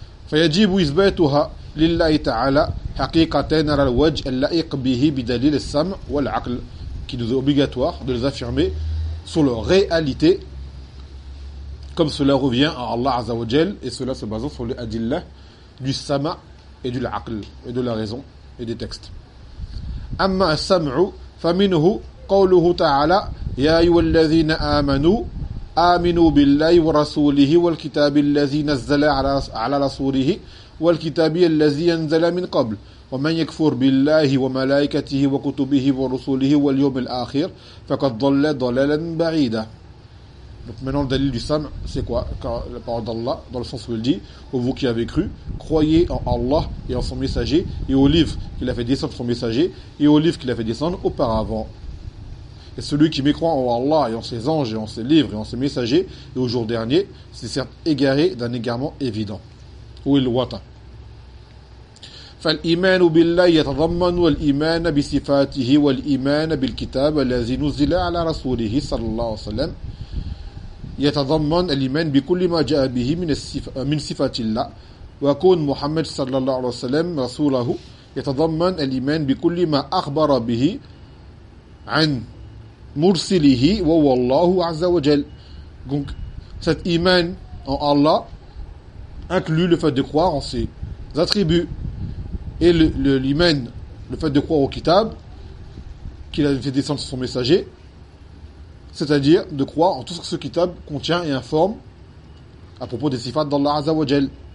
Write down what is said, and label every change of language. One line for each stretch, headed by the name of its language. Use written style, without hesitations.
Arabic: فيجب إثباتها لله تعالى حقيقة على الوجه اللائق به بدليل السمع والعقل,
French: qui nous est obligatoire de les affirmer sur leur réalité, comme cela revient à Allah Azza wa Jal, et cela se basant sur les adillah du sama et du l'aql, et de la raison et des textes.
Arabic: أما السمع فمنه قوله تعالى يا أيها الذين آمنوا آمنوا بالله ورسوله والكتاب الذي نزل على رسوله والكتاب الذي أنزل من قبل ومن يكفر بالله وملائكته وكتبه ورسوله واليوم الآخر فقد ضل ضلالا بعيدا.
French: Donc maintenant le dalil du sam, c'est quoi? La parole d'Allah, dans le sens où il dit: oh, vous qui avez cru, croyez en Allah et en son messager, et au livre qu'il a fait descendre son messager, et au livre qu'il a fait descendre auparavant. Et celui qui mécroit en Allah et en ses anges et en ses livres et en ses messagers, et au jour dernier, c'est certes égaré d'un égarement évident. Ou il wata.
Arabic: فالإيمان بالله يتضمن والإيمان بصفاته والإيمان بالكتاب الذي نزل على رسوله صلى الله عليه وسلم. يتضمن الإيمان بكل ما جاء به من صفات الله وكون محمد صلى الله عليه وسلم رسوله يتضمن الإيمان بكل ما أخبر به عن مرسله وهو الله عز وجل.
French: Donc cet iman en Allah inclut le fait de croire en ses attributs et l'iman, le fait de croire au kitab qu'il a fait descendre sur son messager, c'est-à-dire de croire en tout ce que ce kitab contient et informe à propos des sifats d'Allah Azza wa Jal.